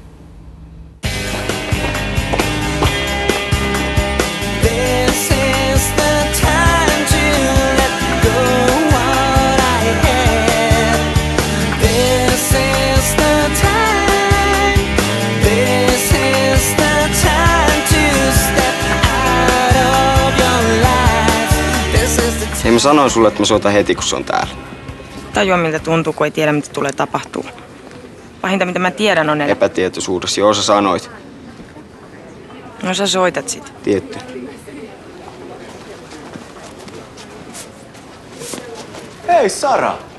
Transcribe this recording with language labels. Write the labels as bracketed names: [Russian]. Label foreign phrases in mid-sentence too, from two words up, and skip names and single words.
[English] This is the time to let go what I had. This is the time. This is the time to step out of your life. This is the time. [Finnish] Hei, mä sanoin sulle, että mä soitan heti, kun se on täällä. Tajua, miltä tuntuu, kun ei tiedä, mitä tulee tapahtuu. Pahinta, mitä mä tiedän, on epätietoisuudessa. Joo, sä sanoit. No sä soitat sit. Tietty. Hei, Sara!